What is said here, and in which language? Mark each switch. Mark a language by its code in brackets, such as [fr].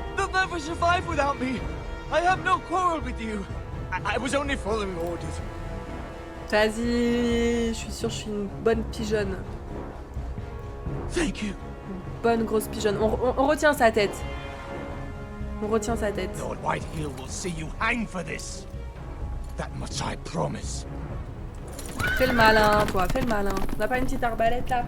[en] They'll never survive without me. I have no quarrel with you. I was only following orders. [fr] Vas-y, je suis sûre que je suis une bonne pigeonne. [en] Thank you. [fr] Bonne grosse pigeonne. On retient sa tête. On retient sa tête. [en] Lord Whitehill will see you hang for this. That much I promise. [fr] Fais le malin, toi, fais le malin. On n'a pas une petite arbalète là?